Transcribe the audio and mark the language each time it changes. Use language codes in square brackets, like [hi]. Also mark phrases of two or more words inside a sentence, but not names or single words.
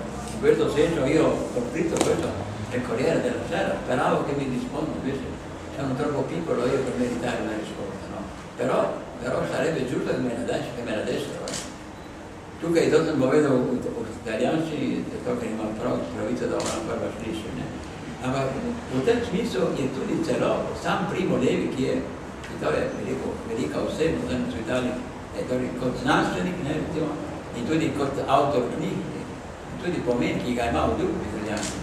[it] In questo senso io ho scritto questo nel Corriere della Sera, speravo che mi risponda, invece sono troppo piccolo io per meritare una risposta, però sarebbe giusto che me la dessero. Tu che hai dato un momento italiani, [sl] to, ker imam pravico, da ona prva sliši. Ampak v tem smislu je tudi celo sam Primo Levi, ki je velika osebnost danes v Italiji, torej kot znanstvenik, recimo, in tudi kot avtor knjig, tudi pomen, ki ga ima v drugih italijanskih.